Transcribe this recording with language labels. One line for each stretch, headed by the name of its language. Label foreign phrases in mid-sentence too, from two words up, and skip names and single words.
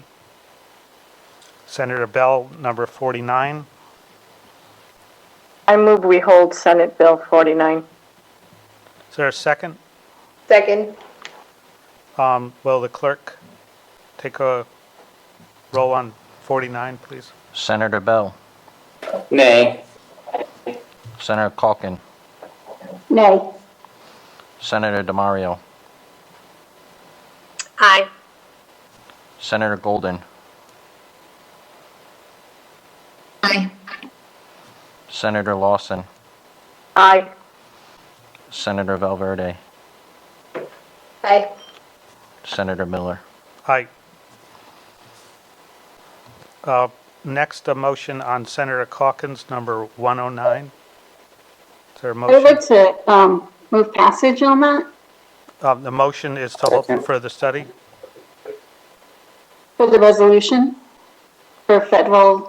English: Senator Bell, number 49. I move we hold Senate Bill 49. Is there a second? Second. Will the clerk take a roll on 49, please? Senator Bell. Nay. Senator Calkin. Nay. Senator DeMario. Aye. Senator Golden. Aye. Senator Lawson. Aye. Senator Valverde. Aye. Senator Miller. Aye. Next, a motion on Senator Calkin's number 109. Is there a I would motion? like to move passage on that The motion is to hold for further study. for the resolution for federal